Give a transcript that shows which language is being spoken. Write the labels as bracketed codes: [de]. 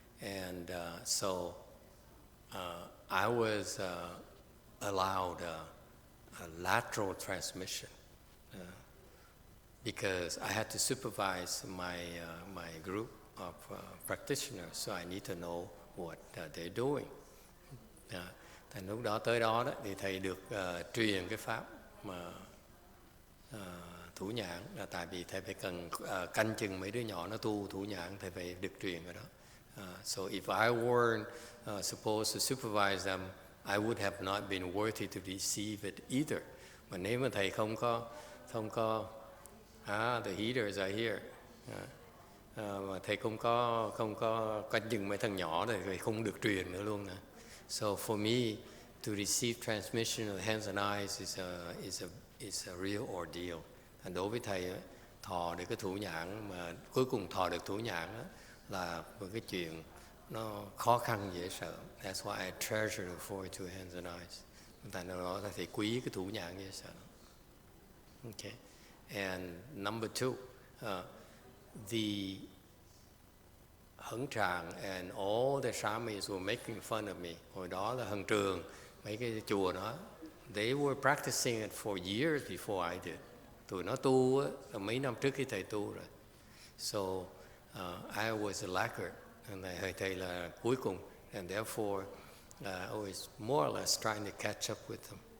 [en] And so I was allowed a lateral transmission because I had to supervise my group of practitioners, so I need to know what they're doing. [vi] Thành lúc đó tới đó thì thầy được truyền cái pháp mà thủ nhãn, là tại vì thầy phải cần canh chừng mấy đứa nhỏ nó tu thủ nhãn, thầy phải được truyền cái đó. [en] So if I weren't supposed to supervise them, I would have not been worthy to receive it either. [vi] Mà nếu mà thầy không có [en] the heaters are here. [vi] Mà thầy không có canh chừng mấy thằng nhỏ thì thầy không được truyền nữa luôn nè. [en] So for me to receive transmission of the hands and eyes is a real ordeal. [vi] And đối với thầy thọ được cái thủ nhãn mà cuối cùng thọ được thủ nhãn là một cái chuyện nó khó khăn dễ sợ. [en] That's why I treasure the 42 hands and eyes. [vi] Tại đó thầy quý cái thủ nhãn dễ sợ. [en] Okay. And number two, the Hấn Tràng and all the Samis were making fun of me. [vi] Hồi đó là Hân Trường, mấy cái chùa đó, [en] they were practicing it for years before I did. [vi] Tụi nó tu là mấy năm trước khi thầy tu rồi. [en] So I was a laggard, and [vi] thầy là cuối cùng, [en] and therefore I was more or less trying to catch up with them.